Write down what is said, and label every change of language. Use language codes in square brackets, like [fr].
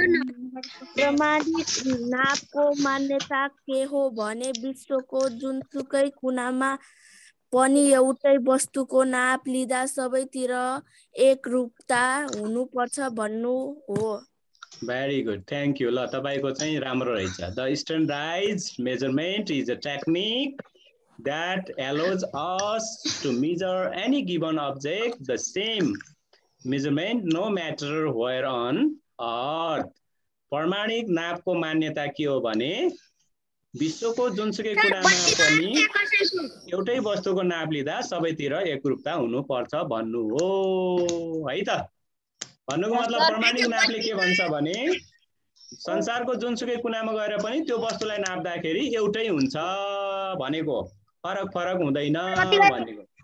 [ne] प्रमाणिक नापको मान्यता के हो भने विश्वको जुनसुकै कुनामा पनि एउटै वस्तुको नाप लिँदा सबैतिर एकरूपता हुनुपर्छ भन्नु हो। [en] Very good, thank you. [ne] ल तपाईको चाहिँ राम्रो रहेछ। [en] The standardized measurement is a technique that allows us to measure any given object the same measurement no matter where on earth. [ne] प्रमाणिक नापको मान्यता के हो भने विश्वको जुनसुकै कुनामा पनि एउटै वस्तुको नाप लिँदा सबैतिर एकरूपता हुनुपर्छ भन्नु हो है त। भन्नुको मतलब प्रमाणिक नापले के भन्छ भने संसारको जुनसुकै कुनामा गएर पनि त्यो वस्तुलाई नाप्दाखेरि एउटै हुन्छ भनेको, फरक हुँदैन भनेको।